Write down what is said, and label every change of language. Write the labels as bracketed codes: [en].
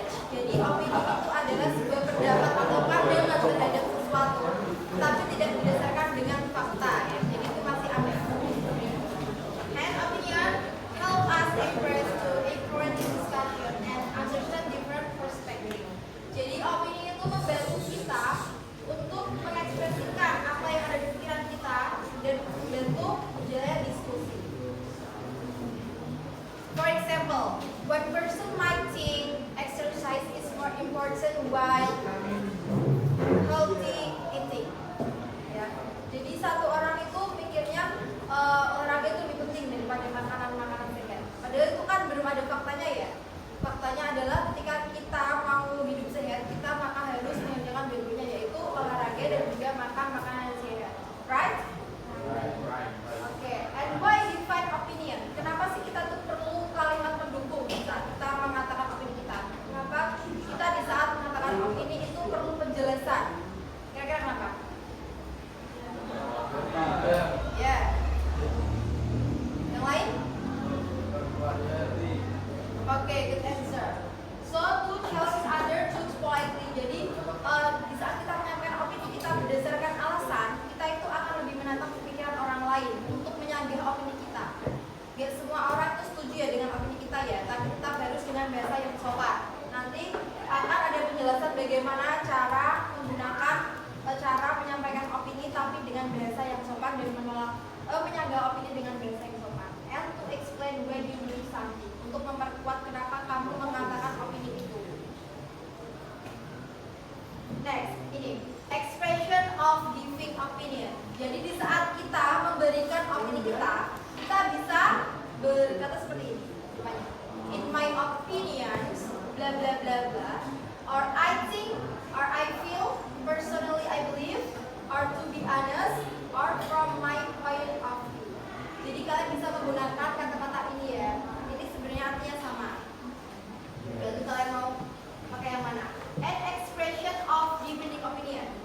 [id] Jadi opini itu adalah sebuah pendapat atau pandangan terhadap sesuatu, tapi tidak didasarkan dengan fakta ya. Jadi itu masih aneh. [en] And opinion help us express to encourage discussion and understand different perspective. [id] Jadi opini itu membantu kita untuk mengekspresikan apa yang ada di pikiran kita dan membantu jalan diskusi. [en] For example, one person might think exercise is more important while healthy eating. [id] Ya. Jadi satu orang itu pikirnya olahraga itu lebih penting daripada makanan-makanan sehat. Padahal itu kan belum ada faktanya ya. Faktanya adalah ketika kita mau hidup sehat, kita maka harus mengerjakan dua-duanya, yaitu olahraga dan juga makan makanan yang sehat. [en] Right? Oke. And why define opinion? [id] Kenapa sih kita tuh perlu kalimat pendukung saat kita mengatakan opini kita? Kenapa kita di saat mengatakan opini itu perlu penjelasan? Kira-kira kenapa? Ya. Yang lain? [en] Oke, good answer. So to challenge other choose politely. [id] Jadi di saat kita menyampaikan opini kita berdasarkan alasan, kita itu akan lebih menatap pikiran orang lain untuk menyanggah opini kita. Gak semua orang itu setuju ya dengan opini kita ya, tapi tetap harus dengan bahasa yang sopan. Nanti akan ada penjelasan bagaimana cara menggunakan cara menyampaikan opini tapi dengan bahasa yang sopan dan menyanggah opini dengan bahasa yang sopan. [en] And to explain why you believe something, [id] untuk memperkuat kenapa kamu mengatakan opini itu. [en] Next, [id] ini [en] expression of giving opinion. [id] Jadi di saat kita memberikan opini kita bisa berkata seperti ini. [en] In my opinions, bla bla bla bla, or I think, or I feel, personally I believe, or to be honest, or from my point of view. [id] Jadi kalian bisa menggunakan kata-kata ini ya. Ini sebenarnya artinya sama. Berarti kalian mau pakai yang mana? [en] And expression of giving opinion.